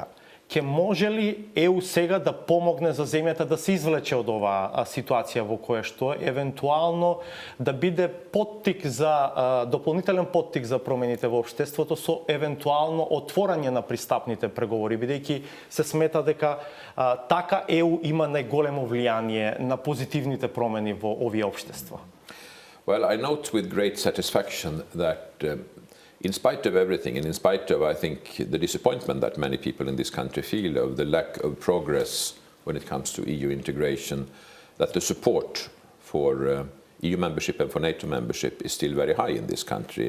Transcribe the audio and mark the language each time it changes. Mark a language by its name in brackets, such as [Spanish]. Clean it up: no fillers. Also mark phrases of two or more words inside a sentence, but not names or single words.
[Macedonian] Ке може ли ЕУ сега да помогне за земјата да се извлече од оваа ситуација во која што евентуално да биде поттик за дополнителен поттик за промените во општеството со евентуално отворање на пристапните преговори, бидејќи се смета дека така ЕУ има најголемо влијание на позитивните промени во овие општества? [English] Well, I note with great satisfaction that in spite of everything, and in spite of, I think, the disappointment that many people in this country feel of the lack of progress when it comes to EU integration, that the support for EU membership and for NATO membership is still very high in this country.